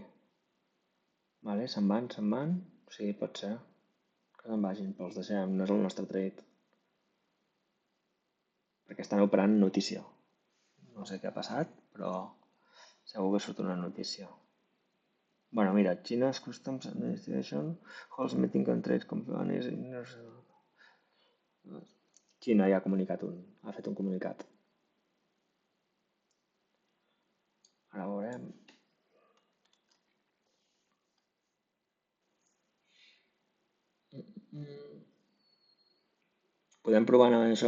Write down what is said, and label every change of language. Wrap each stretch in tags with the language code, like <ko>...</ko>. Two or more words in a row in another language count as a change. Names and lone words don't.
<ca>Vale, se'n van. Sí, pot ser. Que se'n vagin, però els deixem. No és el nostre trade. Perquè estan operant notícia. No sé què ha passat, però segur que surt una notícia. Bueno, mira,</ca> <en>China's Customs Administration holds meeting on trade companies in...</en> <ca>Xina ja ha fet un comunicat. Ara veurem. Podem provar amb això?</ca>